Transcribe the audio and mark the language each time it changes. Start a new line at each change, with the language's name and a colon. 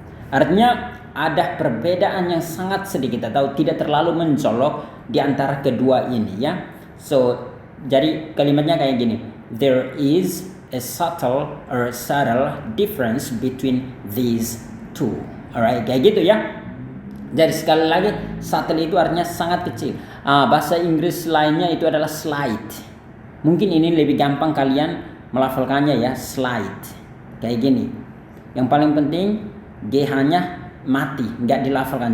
Indonesian: Artinya ada perbedaan yang sangat sedikit atau tidak terlalu mencolok di antara kedua ini ya. So, jadi kalimatnya kayak gini.
English: There is a subtle difference between these two.
Indonesian: Alright, kayak gitu ya. Jadi sekali lagi, subtle itu artinya sangat kecil. Bahasa Inggris lainnya itu adalah slight. Mungkin ini lebih gampang kalian melafalkannya ya, slight. Kayak gini. Yang paling penting GH-nya mati, nggak dilafalkan.